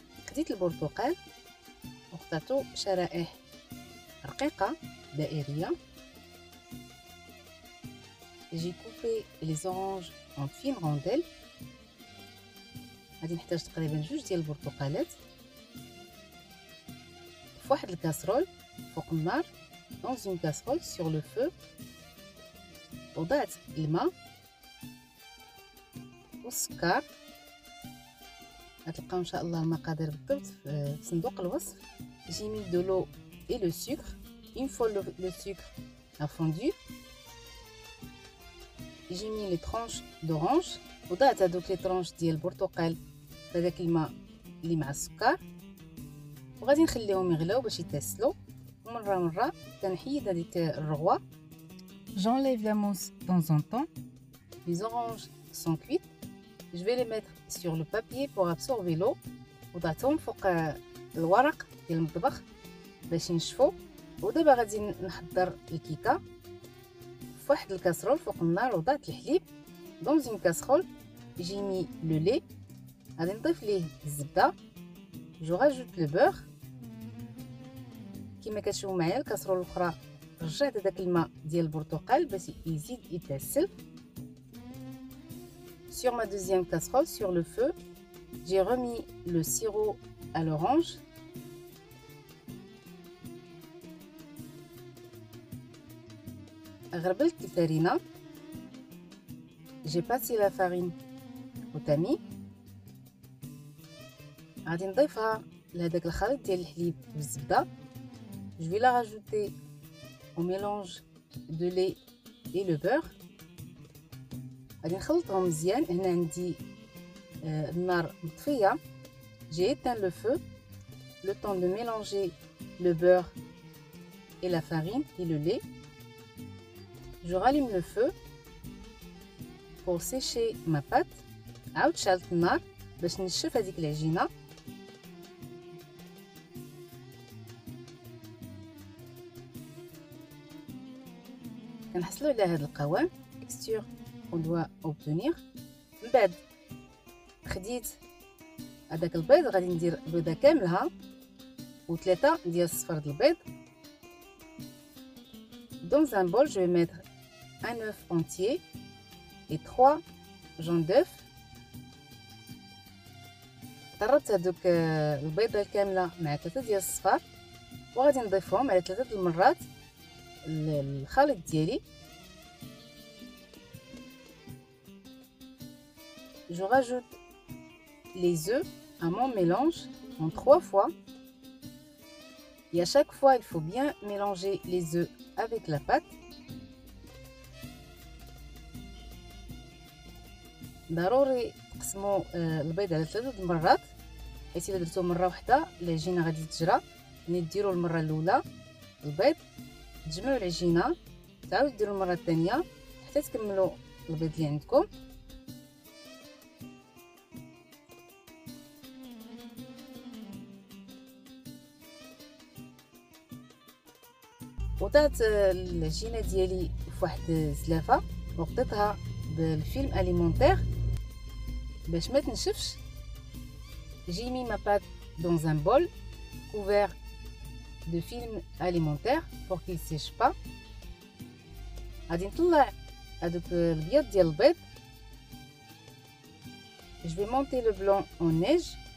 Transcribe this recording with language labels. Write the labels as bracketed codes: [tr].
[ar] خديت البرتقال وقطعته شرائح رقيقه دائريه. جي كوبي لي زورانج [fr] en fine rondelle. [ar] غادي نحتاج تقريبا 2 ديال البرتقالات في واحد الكاسرول فوق النار. [fr] dans une casserole sur le feu [ar] وضعت الماء والسكر. غتلقاو ان شاء الله المقادير بالضبط في صندوق الوصف. [fr] j'ai mis de l'eau et le sucre. une fois le sucre a fondu, j'ai mis les tranches d'orange. [ar] وضعت هذوك لي طرونش ديال البرتقال في هذاك الماء اللي مع السكر، وغادي نخليهم يغلاو باش يتسلوا. مره كنحيد هذيك الرغوه. [fr] j'enlève la mousse de temps en temps. les oranges sont cuites. je vais les mettre sur le papier pour absorber l'eau. [ar] وضعتهم فوق الورق ديال المطبخ باش ينشفوا. ودابا غادي نحضر الكيكه في واحد الكاسرول فوق النار. وضعت الحليب [fr] dans une casserole. j'ai mis le lait. [ar] غادي نضيف ليه الزبده. [fr] je rajoute le beurre. [ar] كما كتشوفوا معايا الكاسرول الاخرى رجعت هذاك الماء ديال البرتقال باش يزيد يتسل. [fr] sur ma deuxième casserole sur le feu, j'ai remis le sirop à l'orange. [ar] غربلت الفرينه. [fr] j'ai passé la farine au tamis. [ar] غادي نضيفها لهداك الخليط ديال الحليب والزبده. [fr] je vais la rajouter au mélange de lait et le beurre. [ar] غادي نخلطهم مزيان. هنا عندي النار مطفيه. [fr] j'ai éteint le feu le temps de mélanger le beurre et la farine et le lait. je rallume le feu pour sécher ma pâte. [ar] عاود شعلت النار باش نشف هذيك العجينه. كنحصلوا على هذا القوام [fr] texture qu'on doit obtenir. [ar] من بعد خديت هذاك البيض، غادي ندير بيضه كاملها و3 ديال الصفر د البيض. [fr] dans un bol je vais mettre un œuf entier et 3 jaunes d'œuf. [ar] ضربت هذوك البيضه الكامله مع 3 ديال الصفار وغادي نضيفهم على 3 المرات الخليط ديالي. [fr] je rajoute les œufs à mon mélange en 3 fois. et à chaque fois il faut bien mélanger les œufs avec la pâte. [ar] ضروري تقسموا البيض على 3 المرات، حيت الا درتوه مره واحده العجينه غادي تجرى. ملي ديروا المره الاولى البيض تجمعوا العجينه، تعاودوا ديروا المره الثانيه حتى تكملوا البيض اللي عندكم. وضعت العجينه ديالي فواحد الزلافه وغطيتها بالفيلم اليمونتير باش ما تنشفش. [fr] j'ai mis ma pâte dans un bol couvert de film alimentaire pour qu'il sèche pas. [ar] غادي نطلع هذوك البيض ديال البيض. [fr] je vais monter le blanc en neige.